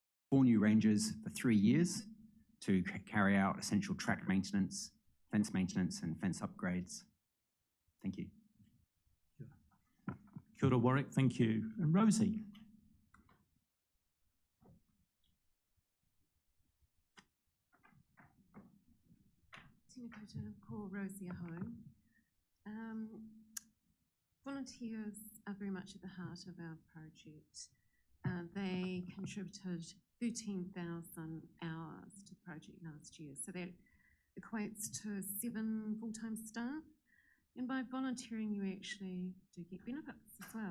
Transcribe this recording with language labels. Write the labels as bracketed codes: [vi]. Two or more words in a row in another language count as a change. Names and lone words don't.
[en] 4 new rangers for 3 years to carry out essential track maintenance, fence maintenance and fence upgrades. Thank you. [mi] Kia ora, [en] Warwick, thank you. And Rosie? [mi] Tēnā koutou, ko Rosie Aho. [en] Volunteers are very much at the heart of our project. They contributed 13,000 hours to the project last year, so that equates to 7 full-time staff. And by volunteering, you actually do get benefits as well.